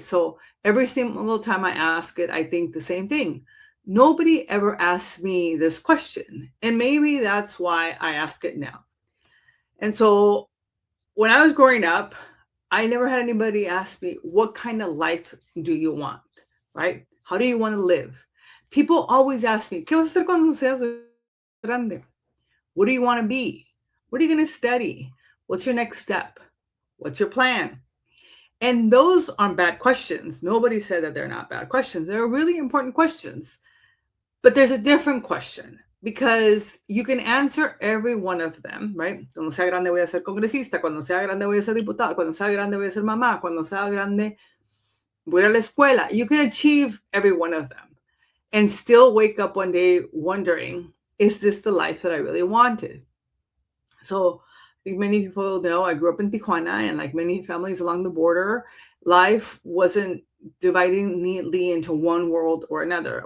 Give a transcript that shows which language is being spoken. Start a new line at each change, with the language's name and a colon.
English: So every single time I ask it, I think the same thing. Nobody ever asks me this question. And maybe that's why I ask it now. And so when I was growing up, I never had anybody ask me, what kind of life do you want, right? How do you want to live? People always ask me,
Spanish: ¿qué vas a hacer cuando seas grande?
English: What do you want to be? What are you going to study? What's your next step? What's your plan? And those aren't bad questions. Nobody said that they're not bad questions. They're really important questions. But there's a different question because you can answer every one of them, right?
Spanish: Cuando sea grande voy a ser congresista, cuando sea grande voy a ser diputado, cuando sea grande voy a ser mamá, cuando sea grande voy a la escuela.
English: You can achieve every one of them and still wake up one day wondering, is this the life that I really wanted? So I think many people know I grew up in Tijuana, and like many families along the border, life wasn't dividing neatly into one world or another.